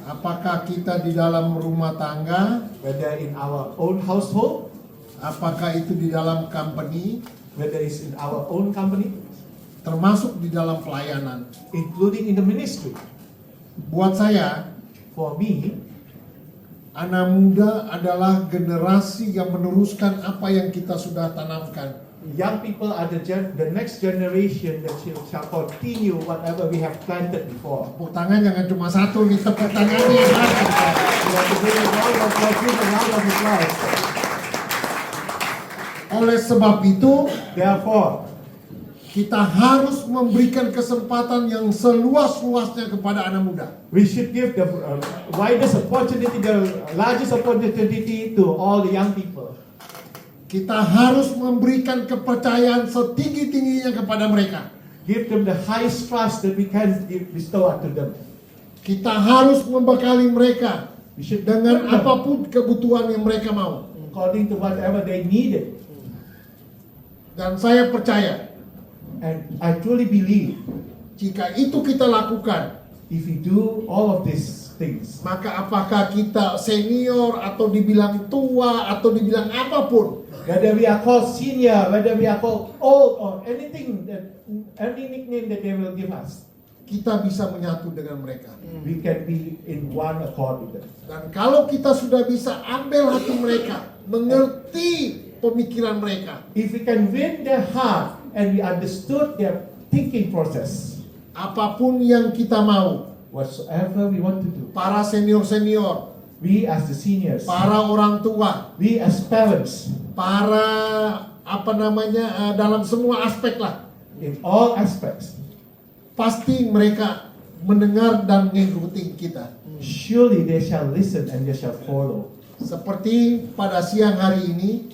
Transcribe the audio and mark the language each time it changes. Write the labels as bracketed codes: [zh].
[id] apakah kita di dalam rumah tangga, [en] whether in our own household, [id] apakah itu di dalam company, [en] whether it's in our own company, [id] termasuk di dalam pelayanan. [en] including in the ministry. [id] Buat saya, [en] For me, [id] anak muda adalah generasi yang meneruskan apa yang kita sudah tanamkan. [en] young people are the next generation that shall continue whatever we have planted before. [id] Tepuk tangan jangan cuma satu nih, tepuk tangannya. [en] We have to give a round of applause, a round of applause. [id] Oleh sebab itu, [en] Therefore, [id] Kita harus memberikan kesempatan yang seluas-luasnya kepada anak muda. [en] We should give the widest opportunity, the largest opportunity to all the young people. [id] Kita harus memberikan kepercayaan setinggi-tingginya kepada mereka. [en] Give them the highest trust that we can bestow unto them. [id] Kita harus membekali mereka [en] We should [id] dengan [en] equip them [id] apapun kebutuhan yang mereka mau. [en] according to whatever they needed. [id] Dan saya percaya, [en] And I truly believe [id] jika itu kita lakukan, [en] if we do all of these things, [id] maka apakah kita senior atau dibilang tua atau dibilang apapun, [en] whether we are called senior, whether we are called old, or anything, any nickname that they will give us, [id] kita bisa menyatu dengan mereka. [en] we can be in one accord with them. [id] Dan kalau kita sudah bisa ambil hati mereka, mengerti pemikiran mereka, [en] If we can win their heart and we understood their thinking process, [id] apapun yang kita mau, [en] whatsoever we want to do, [id] para senior-senior, [en] we as the seniors, [id] para orang tua, [en] we as parents, [id] para dalam semua aspek lah, [en] in all aspects, [id] pasti mereka mendengar dan mengikuti kita. [en] surely they shall listen and they shall follow. [id] Seperti pada siang hari ini,